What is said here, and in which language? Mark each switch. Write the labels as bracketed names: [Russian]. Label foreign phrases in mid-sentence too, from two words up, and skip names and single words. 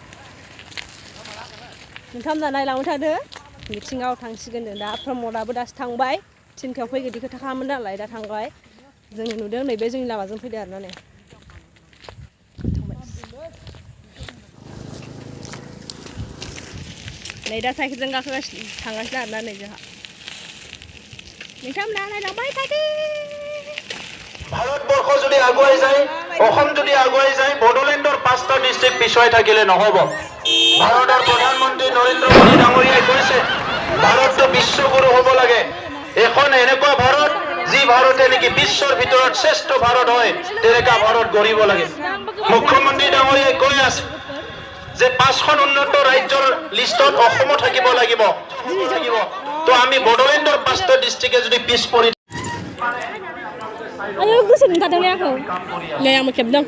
[Bodo] नोंथांमोना नायलांबाय थादो मिथिङाव थांसिगोन जों दा प्रमदाबो दासो थांबाय थिनथायाव फैगोन खोथा खालामोन नालाय दा थांबाय जोङो नुदों नैबे जोंनि लामाजों फैदो आरोना नै नै दा साइकेलजों गाखोगासिनो थांगासिनो आरोना नै जोंहा नोंथांमोना नायलांबाय थादो [Assamese] ভাৰতবৰ্ষ যদি আগুৱাই যায় অসম যদি আগুৱাই যায় বড়োলেণ্ডৰ 5টা ডিস্ট্ৰিক্ট পিছুৱাই থাকিলে নহব ভাৰতৰ প্ৰধানমন্ত্ৰী নৰেন্দ্ৰ মোদী ডাঙৰীয়াই কৈছে ভাৰতটো বিশ্বগুৰু হ'ব লাগে এখন এনেকুৱা ভাৰত যি ভাৰতে নেকি বিশ্বৰ ভিতৰত শ্ৰেষ্ঠ ভাৰত হয় তেনেকা ভাৰত গঢ়িব লাগে মুখ্যমন্ত্ৰী ডাঙৰীয়াই কৈ আছে যে 5খন উন্নত ৰাজ্যৰ লিষ্টত অসমো থাকিব লাগিব তো আমি বড়োলেণ্ডৰ 5টা ডিস্ট্ৰিক্টে যদি পিছ পৰি [Mising] ayo gusin tadang aku le yang mekebdang